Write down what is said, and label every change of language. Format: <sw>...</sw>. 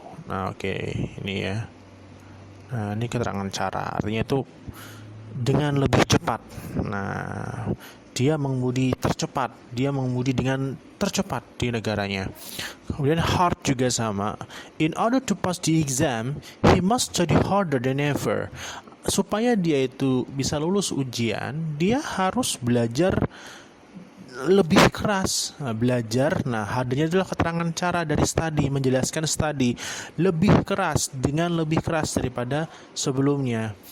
<id>Nah, oke, ini ya. Nah, ini keterangan cara, artinya itu dengan lebih cepat. Nah, dia mengemudi tercepat, dia mengemudi dengan tercepat di negaranya. Kemudian hard juga sama.</id> <en>In order to pass the exam, he must study harder than ever.</en> <id>Supaya dia itu bisa lulus ujian, dia harus belajar lebih keras. Hadirnya adalah keterangan cara dari study, menjelaskan study lebih keras, dengan lebih keras daripada sebelumnya.</id>